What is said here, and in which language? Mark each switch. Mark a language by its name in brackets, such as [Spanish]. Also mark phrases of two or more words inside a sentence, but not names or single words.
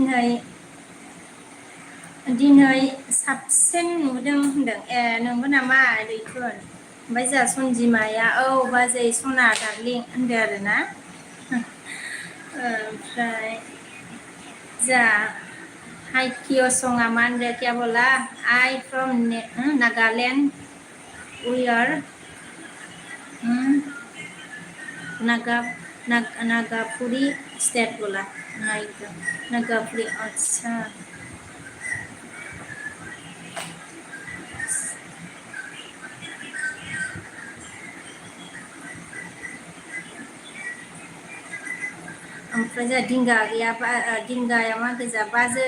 [Bodo] दिनै साबसिन नुदों होनदों नंगौ नामा दैथुन ओमफ्राय जोंहा सनजिमाया औ बाजै सना दार्लिं होनदों आरोना ओमफ्राय जोंहा हाइकियो सङा मा होनदों [Hindi] क्या बोला [English] I from Nagaland we are [Hindi] नागापुरी स्टेट बोला नागापुरी अच्छा [Bodo] ओमफ्राय जोंहा दिंगा गैयाबा दिंगाया मा गोजा बाजै